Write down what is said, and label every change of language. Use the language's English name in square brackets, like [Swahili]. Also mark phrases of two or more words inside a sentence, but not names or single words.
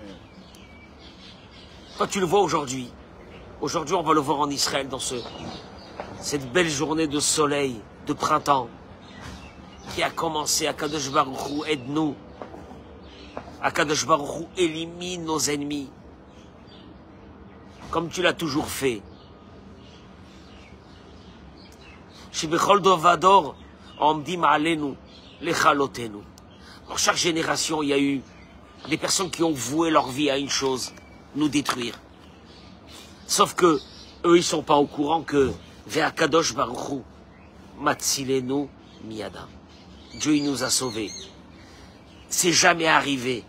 [French] Quand tu le vois aujourd'hui, on va le voir en Israël dans cette belle journée de soleil, de printemps, qui a commencé à [Hebrew] קדוש ברוך הוא, [French] aide-nous. [Hebrew] הקדוש ברוך הוא [French] élimine nos ennemis. Comme tu l'as toujours fait. [Hebrew] שבכל דור ודור עומדים עלינו לכלותנו. [French] Dans chaque génération, il y a eu des personnes qui ont voué leur vie à une chose, nous détruire. Sauf que eux, ils sont pas au courant que [Hebrew] והקדוש ברוך הוא מצילנו מידם. [French] Dieu, il nous a sauvés. C'est jamais arrivé.